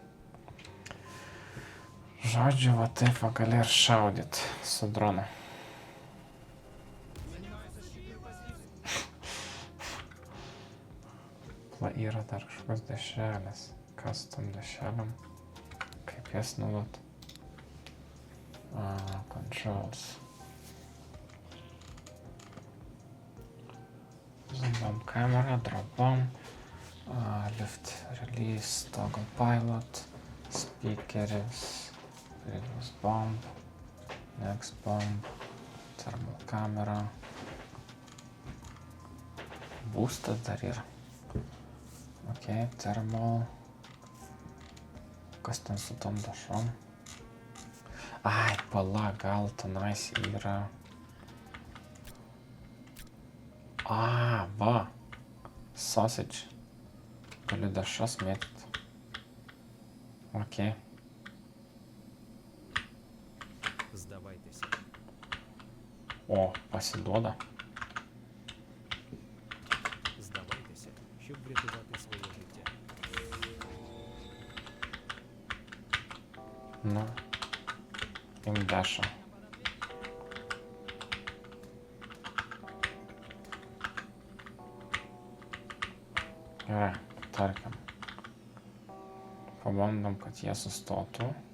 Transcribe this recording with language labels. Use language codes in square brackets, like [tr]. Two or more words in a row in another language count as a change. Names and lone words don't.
[lt] Žodžiu, va taip va gali ir šaudyt su dronu. Yra dar kažkokios dešrelės. Kas tom dešrelėm? Kaip jas naudot? Controls. [en] Zoom bomb camera, drop bomb, lift release, toggle pilot, speakeris, previous bomb, next bomb, thermal camera, [lt] boostas dar yra. Ok, thermal. Kas ten su tom dešom? Ai, pala, gal tenais yra... Va. Sausage. Galiu dešras mėtyti. Окей. [uk] Здавайтеся. [lt] О, pasiduoda. [uk] Здавайтеся, щоб врятувати своє життя. [lt] Nu. Im dešą. Gerai, tarkim. Pabandom, kad jie sustotų.